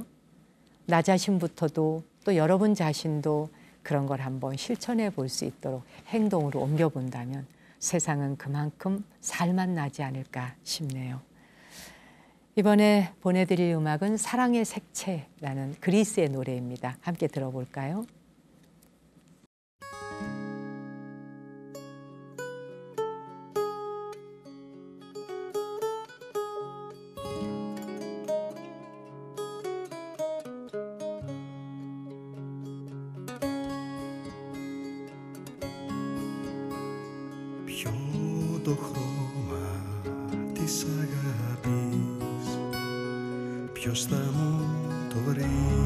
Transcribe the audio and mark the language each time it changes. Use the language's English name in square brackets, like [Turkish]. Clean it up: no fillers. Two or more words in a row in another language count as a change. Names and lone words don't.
[Korean] 나 자신부터도 또 여러분 자신도 그런 걸 한번 실천해 볼 수 있도록 행동으로 옮겨본다면 세상은 그만큼 살맛나지 않을까 싶네요. 이번에 보내드릴 음악은 사랑의 색채라는 그리스의 노래입니다. 함께 들어볼까요? [Greek] Ποιο το χρώμα της αγάπης, ποιος θα μου το βρει?